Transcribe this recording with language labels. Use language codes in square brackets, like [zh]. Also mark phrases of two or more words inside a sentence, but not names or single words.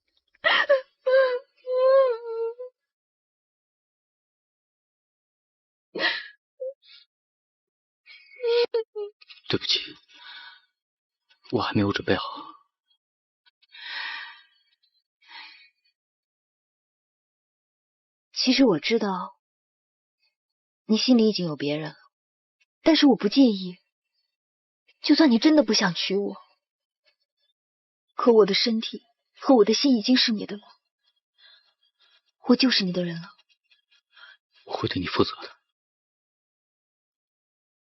[zh] 對不起，我還沒有準備好。其實我知道你心裡已經有別人了，但是我不介意。就算你真的不想娶我，可我的身體和我的心已經是你的了，我就是你的人了。我會對你負責的。